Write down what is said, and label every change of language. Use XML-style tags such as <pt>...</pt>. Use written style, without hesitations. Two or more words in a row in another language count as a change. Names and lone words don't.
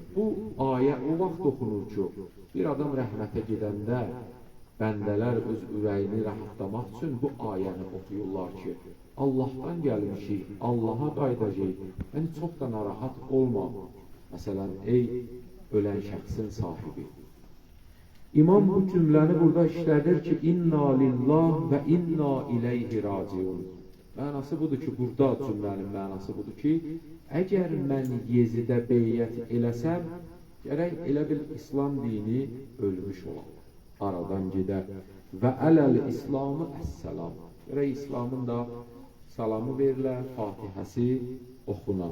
<az>Bu ayə o vaxt oxunur ki, bir adam rəhmətə gedəndə bəndələr öz ürəyini rahatlamaq üçün bu ayəni oxuyurlar ki, Allahdan gəlmişik, Allaha qayıdacağıq. Yəni çox da narahat olma. Məsələn, ey ölən şəxsin sahibi. İmam bu cümləni burada işlədir ki,</az> <ar>إنا لله وإنا إليه راجعون.</ar> <az>Mənası budur ki, burada cümlənin mənası budur ki, əgər mən Yezidə beyyət eləsəm, gərək elə bil İslam dini ölmüş olar, aradan gedər.</az> <ar>وعلى الإسلام السلام.</ar> <az>Gərək İslamın da salamı verilər, Fatihəsi oxunar.</az>